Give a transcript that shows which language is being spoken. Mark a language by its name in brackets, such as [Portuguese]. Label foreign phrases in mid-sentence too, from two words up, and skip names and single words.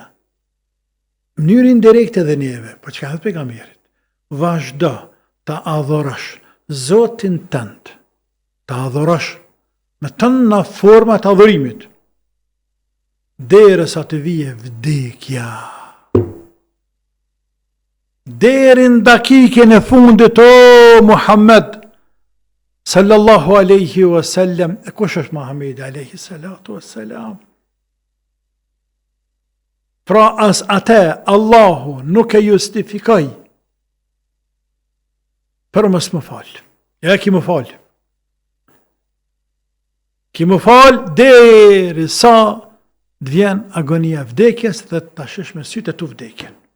[Albanian] Mënyrë indirekte dhe neve, po që ka thëtë pejgamberit, vazhdo të adhurash Zotin tënd, të adhurash me tënë në format adhurimit, derisa të vije vdekja. Derin dakikën e fundit, o Muhammed, [Arabic] صلى الله عليه وسلم, [Albanian] e kush është Muhammed [Arabic] عليه الصلاة والسلام? [Albanian] Pra as ate, Allahu nuk e justifikoj për mos më fal. Ja ki më fal. Ki më fal deri sa të vjen agonia e vdekjes dhe ta shesh me sytë tu vdekjen.